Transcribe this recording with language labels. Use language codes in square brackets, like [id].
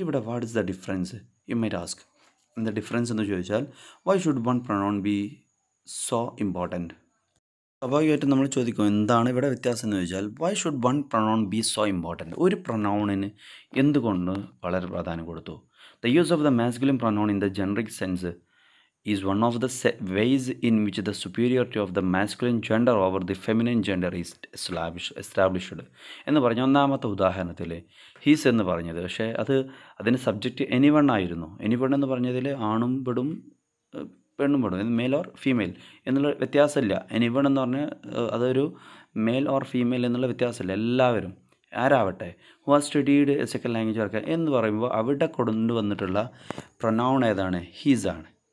[en] ഇവിടെ what is the difference you might ask. [ml] എന്താ difference എന്ന് ചോദിച്ചാൽ, [en] Why should one pronoun be so important. [ml] സ്വാഭാവികമായിട്ടും നമ്മൾ ചോദിക്കും എന്താണ് ഇവിടെ വ്യത്യാസം എന്ന് ചോദിച്ചാൽ, [en] Why should one pronoun be so important. [ml] ഒരു പ്രൊനൗണിന് എന്തുകൊണ്ട് വളരെ പ്രാധാന്യം കൊടുത്തു? [en] the use of the masculine pronoun in the generic sense is one of the ways in which the superiority of the masculine gender over the feminine gender is established [ml] എന്ന് പറഞ്ഞ ഒന്നാമത്തെ ഉദാഹരണത്തിൽ he's എന്ന് പറഞ്ഞത്, പക്ഷേ അതിന് സബ്ജക്റ്റ് എനിവൺ ആയിരുന്നു. Anyone എന്ന് പറഞ്ഞതിൽ ആണും പെടും പെണ്ണും പെടും, മെയിൽ ഓർ ഫീമെയിൽ എന്നുള്ള വ്യത്യാസമില്ല. എനിവൺ എന്ന് പറഞ്ഞാൽ അതൊരു മെയിൽ ഓർ ഫീമെയിൽ എന്നുള്ള വ്യത്യാസമില്ല, എല്ലാവരും ആരാവട്ടെ. [en] who has studied second language work [ml] എന്ന് പറയുമ്പോൾ അവിടെ കൊണ്ടുവന്നിട്ടുള്ള പ്രൊനൗൺ ഏതാണ്? ഹീസാണ്.